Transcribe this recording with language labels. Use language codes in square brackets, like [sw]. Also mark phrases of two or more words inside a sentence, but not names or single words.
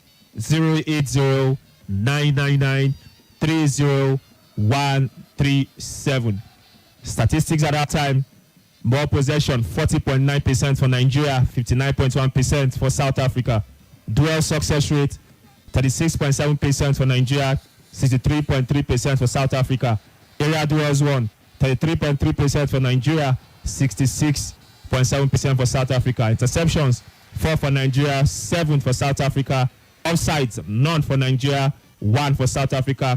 [en] 080-999-30137. Statistics at that time: ball possession 40.9% for Nigeria, 59.1% for South Africa. Duel success rate 36.7% for Nigeria, 63.3% for South Africa. Area duels won 33.3% for Nigeria, 66.7% for South Africa. Interceptions 4 for Nigeria, 7 for South Africa. Offsides none for Nigeria, 1 for South Africa.